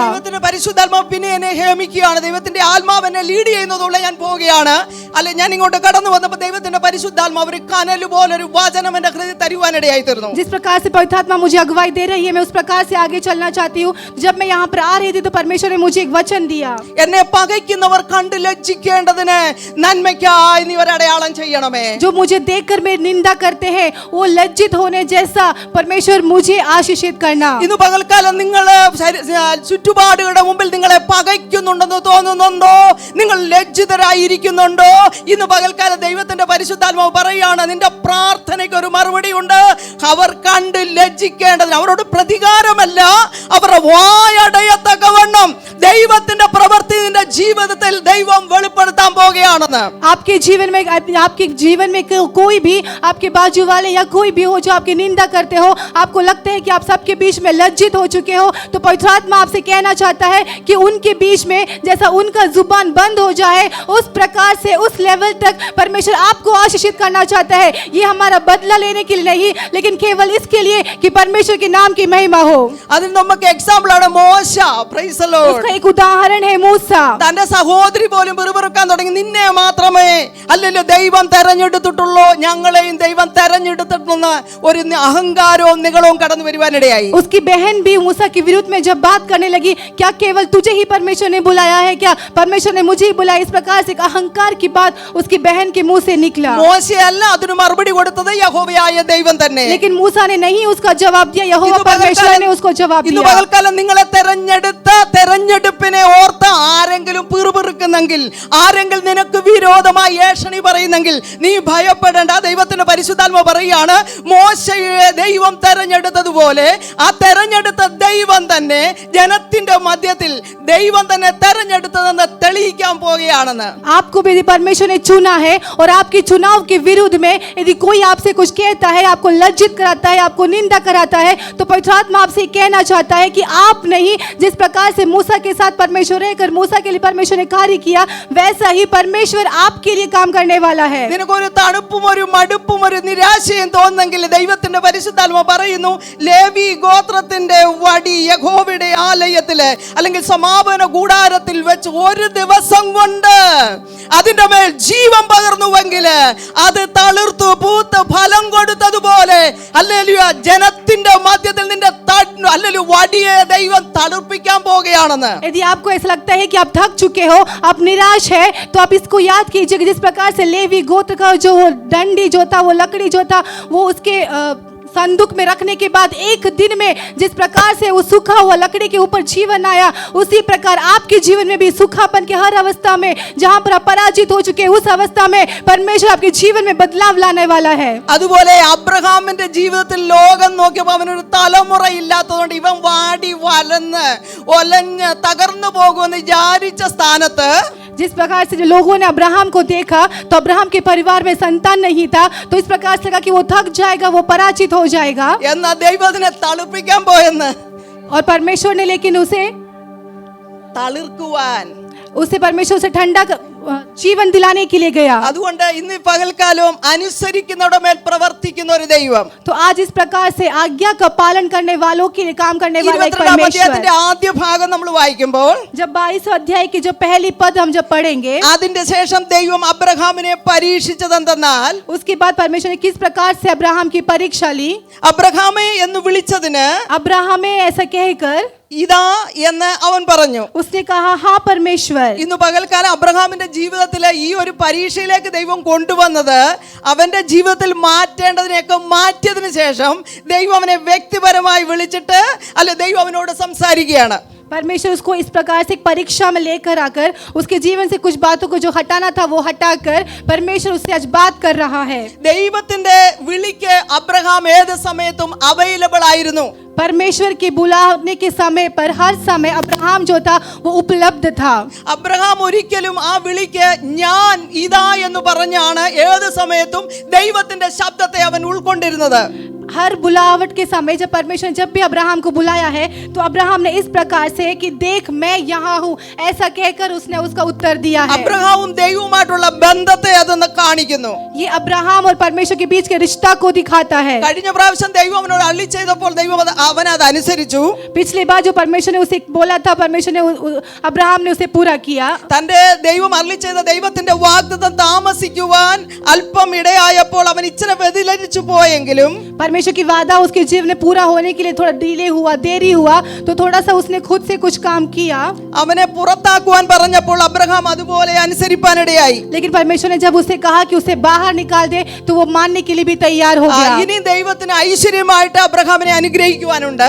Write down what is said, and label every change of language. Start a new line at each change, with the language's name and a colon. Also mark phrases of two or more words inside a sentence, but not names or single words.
Malayalam: ദൈവത്തിന്റെ പരിശുദ്ധാത്മാവ് പിന്നെ എന്നെ ഹേമിക്കുകയാണ്. ദൈവത്തിന്റെ ആത്മാവ് എന്നെ ലീഡ് ചെയ്യുന്നതുകൊണ്ട് ഞാൻ പോവുകയാണ്. അല്ലെ, ഞാൻ ഇങ്ങോട്ട് കടന്നു വന്നപ്പോൾ ദൈവത്തിന്റെ പരിശുദ്ധാത്മാവ് ഒരു കനൽ പോലെ ഒരു വചനം എന്റെ ഹൃദയത്തിൽ തരുവാനിടയായി തീർന്നു.
Hindi: जिस प्रकार से पवित्र आत्मा मुझे अगुवाई दे रही है, मैं उस प्रकार से आगे चलना चाहती हूँ। जब मैं यहाँ पर आ रही थी तो परमेश्वर ने मुझे एक वचन दिया,
Malayalam: എന്നെ പകയ്ക്കുന്നവർ കണ്ട് ലജ്ജിക്കേണ്ടതിന് നന്മയ്ക്കായി നീ ഒരു അടയാളം ചെയ്യണമേ.
Hindi: जो मुझे देखकर मेरी निंदा करते हैं वो लज्जित होने जैसा परमेश्वर मुझे आशीषित करना।
Malayalam: ഇന്ന് പകൽക്കാലം നിങ്ങൾ ചുറ്റുപാടുകളുടെ മുമ്പിൽ നിങ്ങളെ പകയ്ക്കുന്നുണ്ടെന്ന് തോന്നുന്നുണ്ടോ? നിങ്ങൾ ലജ്ജിതരായിരിക്കുന്നുണ്ടോ? ഇന്ന് പകൽക്കാലം ദൈവത്തിന്റെ പരിശുദ്ധാത്മാവ് പറയുകയാണ്, നിന്റെ പ്രാർത്ഥനയ്ക്ക് ഒരു മറുപടി ഉണ്ട്. അവർ കണ്ട് ലജ്ജിക്കേണ്ടതിന്, അവരോട് പ്രതികാരമല്ല, അവരുടെ വായടയത്തക്കവണ്ണം ദൈവത്തിന്റെ പ്രവൃത്തി നിന്റെ ജീവിതത്തിൽ ദൈവം വെളിപ്പെടുത്താൻ പോകുകയാണെന്ന്.
Hindi: आपके जीवन में कोई भी आपके बाजू वाले या कोई भी हो जो आपकी निंदा करते हो, आपको लगता है कि आप सबके बीच में लज्जित हो चुके हो, तो पवित्र आत्मा आपसे कहना चाहता है कि उनके बीच में जैसा उनका जुबान बंद हो जाए उस प्रकार से उस लेवल तक परमेश्वर आपको आशीषित करना चाहता है। ये हमारा बदला लेने के लिए नहीं, लेकिन केवल इसके लिए कि परमेश्वर के नाम की महिमा हो।
Malayalam: അതിന് നമുക്ക് എക്സാമ്പിൾ ആണ് മോശ.
English: Praise the Lord.
Hindi: उसका एक उदाहरण है मूसा।
Malayalam: തന്റെ സഹോദരി പോലും പിറുപിറുക്കാൻ തുടങ്ങി, നിന്നെ മാത്രമേ അല്ലല്ലോ ദൈവം തെരഞ്ഞെടുത്തിട്ടുള്ളൂ, ഞങ്ങളെയും ദൈവം തെരഞ്ഞെടുത്തിട്ടുള്ള ഒരു അഹങ്കാരവും നിങ്ങളവും കടന്നു വരുവാനിടയായി.
Hindi: उसकी बहन भी मूसा के विरुद्ध में जब बात करने लगी, क्या केवल तुझे ही परमेश्वर ने बुलाया है, क्या परमेश्वर ने मुझे ही बुलाया, इस प्रकार से एक अहंकार की बात उसकी बहन के मुंह से निकला।
Malayalam: മോശയല്ല അതിന് മറുപടി കൊടുത്തത്, യഹോവയായ ദൈവം തന്നെ.
Hindi: लेकिन मूसा ने नहीं उसका जवाब दिया, यहोवा परमेश्वर ने उसको जवाब
Malayalam: ഇന്ന്
Hindi: दिया।
Malayalam: പകൽക്കാലം നിങ്ങളെ തെരഞ്ഞെടുത്ത തെരഞ്ഞെടുപ്പിനെ ഓർത്ത് ആരെങ്കിലും പിറുപിറുക്കുന്നെങ്കിൽ, ആരെങ്കിലും നിനക്ക് വിരോധമായി ഏഷണി പറയുന്നെങ്കിൽ നീ ഭയപ്പെടേണ്ട. ദൈവത്തിന്റെ പരിശുദ്ധാത്മാവ് പറയുകയാണ്, മോശയെ ദൈവം തെരഞ്ഞെടുത്തതുപോലെ ആ തെരഞ്ഞെടുത്ത ദൈവം തന്നെ ജനത്തിന്റെ മധ്യത്തിൽ ദൈവം തന്നെ തെരഞ്ഞെടുത്തതെന്ന് തെളിയിക്കാൻ പോവുകയാണെന്ന്.
Hindi: आपको भी परमेश्वर ने चुना है और आपके चुनाव के विरुद्ध में यदि कोई आपसे कुछ कहता है, आपको लज्जित कराता है, आपको निंदा कराता है, तो पवित्र आत्मा आपसे कहना चाहता है कि आप नहीं, जिस प्रकार से मूसा के साथ परमेश्वर रहकर मूसा के लिए परमेश्वर ने कार्य किया, वैसा ही परमेश्वर आपके लिए काम करने वाला है।
Malayalam: നിനക്കൊരു തണുപ്പും ഒരു മടുപ്പും ഒരു നിരാശയും തോന്നുന്നെങ്കിൽ ദൈവത്തിന്റെ പരിശുദ്ധാത്മാവ് പറയുന്നു, ലേവി ഗോത്രത്തിന്റെ വടി യഹോവയുടെ ആലയത്തില് അല്ലെങ്കിൽ സമാപന കൂടാരത്തിൽ വെച്ച് ഒരു ദിവസം കൊണ്ട് അതിന്റെ മേൽ ജീവൻ പകർന്നുവെങ്കിൽ അത് തളിർത്തു പൂത്ത് ഫലം കൊടുത്തതുപോലെ ഹല്ലേലൂയ ജനത്തിന്റെ മധ്യത്തിൽ നിന്റെ ഹല്ലേലൂയ വടിയെ ദൈവം തളിർപ്പിക്കാൻ പോകുകയാണെന്ന്.
Hindi: यदि आपको ऐसा लगता है कि आप थक चुके हो, आप निराश है, तो आप इसको याद कीजिए कि जिस प्रकार से लेवी गोत्र का जो वो डंडी जो था, वो लकड़ी जो था, वो उसके संदूक में रखने के बाद एक दिन में जिस प्रकार से वो सूखा हुआ लकड़ी के ऊपर जीवन आया, उसी प्रकार आपके जीवन में भी सूखापन के हर अवस्था में जहां पर आप पराजित हो चुके हैं, उस अवस्था में परमेश्वर आपके जीवन में बदलाव लाने वाला है।
Malayalam: അതുപോലെ അബ്രഹാമിന്റെ ജീവിതത്തിൽ ലോകം നോക്കിയപ്പോൾ അവനൊരു തലമുറ ഇല്ലാത്തതുകൊണ്ട് ഇവൻ വാടി വലന്ന് ഒലഞ്ഞ് തകർന്നു പോകുമെന്ന് വിചാരിച്ച സ്ഥാനത്ത്
Hindi: जिस प्रकार से जो लोगों ने अब्राहम को देखा तो अब्राहम के परिवार में संतान नहीं था, तो इस प्रकार से लगा कि वो थक जाएगा, वो पराजित हो जाएगा,
Malayalam: എന്നാ ദൈവത്തിനെ തളിർപ്പിക്കാൻ പോയെന്ന്.
Hindi: और परमेश्वर ने लेकिन उसे परमेश्वर से ठंडा जीवन दिलाने के लिए गया।
Malayalam: അതുകൊണ്ട് ഇന്ന് പകൽക്കാലവും അനുസരിക്കുന്നവരുടെ മേൽ പ്രവർത്തിക്കുന്ന ഒരു ദൈവം.
Hindi: तो आज इस प्रकार से आज्ञा का पालन करने वालों के लिए काम करने वाला एक 22 परमेश्वर।
Malayalam: അധ്യായത്തിന്റെ ആദ്യ ഭാഗം നമ്മൾ വായിക്കുമ്പോൾ
Hindi: जब 22 अध्याय की जो पहली पद हम जब पढ़ेंगे,
Malayalam: അതിന്റെ ശേഷം ദൈവം അബ്രഹാമിനെ പരീക്ഷിച്ചതെന്തെന്നാൽ,
Hindi: उसके बाद परमेश्वर ने किस प्रकार से अब्राहम की परीक्षा ली।
Malayalam: അബ്രഹാമേ എന്ന് വിളിച്ചതിന്
Hindi: अब्राहमे ऐसा कहकर
Malayalam: ഇതാ എന്ന് അവൻ പറഞ്ഞു.
Hindi: उसने कहा हाँ परमेश्वर।
Malayalam: ഇന്ന് പകൽക്കാലം അബ്രഹാമിന്റെ ജീവിതത്തിലെ ഈ ഒരു പരീക്ഷയിലേക്ക് ദൈവം കൊണ്ടുവന്നത് അവന്റെ ജീവിതത്തിൽ മാറ്റേണ്ടതിനെയൊക്കെ മാറ്റിയതിനു ശേഷം ദൈവം അവനെ വ്യക്തിപരമായി വിളിച്ചിട്ട് അല്ലെ ദൈവം അവനോട് സംസാരിക്കുകയാണ്.
Hindi: परमेश्वर उसको इस प्रकार से एक परीक्षा में लेकर आकर उसके जीवन से कुछ बातों को जो हटाना था वो हटाकर परमेश्वर उससे आज बात कर रहा है।
Malayalam: ദൈവത്തിന്റെ വിളിക്ക് അബ്രഹാം ഏത് സമയത്തും അവൈലബിൾ ആയിരുന്നു.
Hindi: परमेश्वर के बुलाने के समय पर हर समय अब्राहम जो था वो उपलब्ध था।
Malayalam: അബ്രഹാം ഒരിക്കലും ആ വിളിക്ക് ഞാൻ ഇതാ എന്ന് പറഞ്ഞാണ് ഏത് സമയത്തും ദൈവത്തിന്റെ ശബ്ദത്തെ അവൻ ഉൾക്കൊണ്ടിരുന്നത്.
Hindi: हर बुलावट के समय जब परमेश्वर ने जब भी अब्राहम को बुलाया है तो अब्राहम ने इस प्रकार से कि देख मैं यहाँ हूँ ऐसा कहकर उसने उसका उत्तर दिया है।
Malayalam: അബ്രഹാമും ദൈവവുമായിട്ടുള്ള ബന്ധത്തെ അതൊന്ന് കാണിക്കുന്നു.
Hindi: ये अब्राहम और परमेश्वर के बीच के रिश्ता को दिखाता है।
Malayalam: കഴിഞ്ഞ പ്രാവശ്യം ദൈവം അവനോട് അരുളി ചെയ്തപ്പോൾ ദൈവം അവനത് അനുസരിച്ചു.
Hindi: पिछली बार जो परमेश्वर ने उसे बोला था परमेश्वर ने अब्राहम ने उसे पूरा किया।
Malayalam: തന്റെ ദൈവം അരുളി ചെയ്ത ദൈവത്തിന്റെ വാഗ്ദത്തം താമസിക്കുവാൻ അല്പം ഇടയായപ്പോൾ അവൻ ഇച്ചിരി വ്യതിചലിച്ചു പോയെങ്കിലും
Hindi: परमेश्वर की वादा उसके जीवन में पूरा होने के लिए थोड़ा डिले हुआ देरी हुआ तो थोड़ा सा उसने खुद से कुछ काम किया।
Malayalam: അവനെ പുറത്താക്കുവാൻ പറഞ്ഞപ്പോൾ അബ്രഹാം അതുപോലെ അനുസരിപ്പാനിടയായി.
Hindi: लेकिन परमेश्वर ने जब उसे कहा कि उसे बाहर निकाल दे तो वो मानने के लिए भी तैयार हो गया।
Malayalam: ഇനി ദൈവത്തിന് ഐശ്വര്യമായിട്ട് അബ്രഹാമിനെ അനുഗ്രഹിക്കുവാനുണ്ട്.